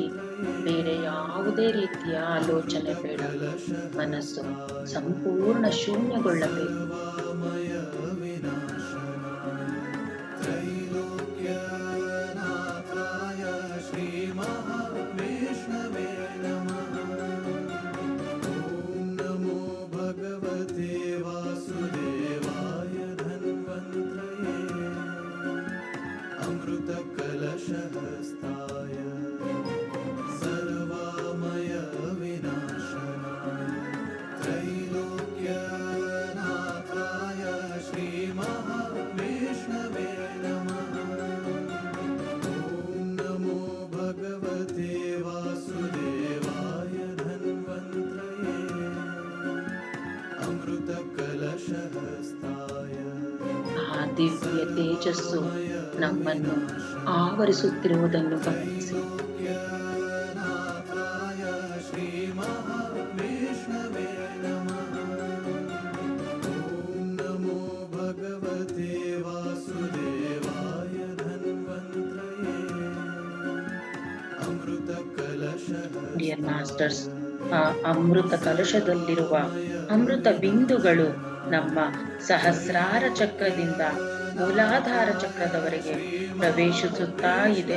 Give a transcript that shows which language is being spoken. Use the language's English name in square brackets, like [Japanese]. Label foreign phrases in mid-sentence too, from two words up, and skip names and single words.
[Kannada] ಬೇರೆ ಯಾವುದೇ ರೀತಿಯ ಆಲೋಚನೆ ಬೇಡ. ಮನಸ್ಸು ಸಂಪೂರ್ಣ ಶೂನ್ಯಗೊಳ್ಳಬೇಕು. [Sanskrit] ಸರ್ವಮಯ ವಿನಾಶನಾಯ ತ್ರೈಲೋಕ್ಯನಾಥಾಯ ಶ್ರೀ ಮಹಾವಿಷ್ಣವೇ ನಮಃ. ಓಂ ನಮೋ ಭಗವತೆ ವಾಸುದೇವಾಯ ಧನ್ವಂತ್ರಯೇ. ಅಮೃತ ಕಲಶಹಸ್ತಾಯ ಸರ್ವಮಯ ವಿನಾಶನಾಯ ತ್ರೈಲೋಕ್ಯನಾಥಾಯ ಶ್ರೀ ಮಹಾವಿಷ್ಣವೇ ನಮಃ. ಓಂ ನಮೋ ಭಗವತೆ ವಾಸುದೇವಾಯ ಧನ್ವಂತ್ರಯೇ. ಅಮೃತ ಕಲಶಹಸ್ತಾಯ [Kannada] ಆ ದಿವ್ಯ ತೇಜಸ್ಸು ನಮ್ಮನ್ನು ಆವರಿಸುತ್ತಿರುವುದನ್ನು ಗಮನಿಸಿ. [Sanskrit] ತ್ರಿಲೋಕ್ಯನಾಥಾಯ ಶ್ರೀ ಮಹಾವಿಷ್ಣವೇ ನಮಃ. ಓಂ ನಮೋ ಭಗವತೆ ವಾಸುದೇವಾಯ ಧನ್ವಂತ್ರಯೇ. ಅಮೃತ ಡಿಯರ್ ಕಲಶಹಸ್ತಾಯ [Kannada] ಮಾಸ್ಟರ್ಸ್, ಆ ಅಮೃತ ಕಲಶದಲ್ಲಿರುವ ಅಮೃತ ಬಿಂದುಗಳು ನಮ್ಮ ಸಹಸ್ರಾರ ಚಕ್ರದಿಂದ ಮೂಲಾಧಾರ ಚಕ್ರದವರೆಗೆ ಪ್ರವೇಶಿಸುತ್ತಾ ಇದೆ.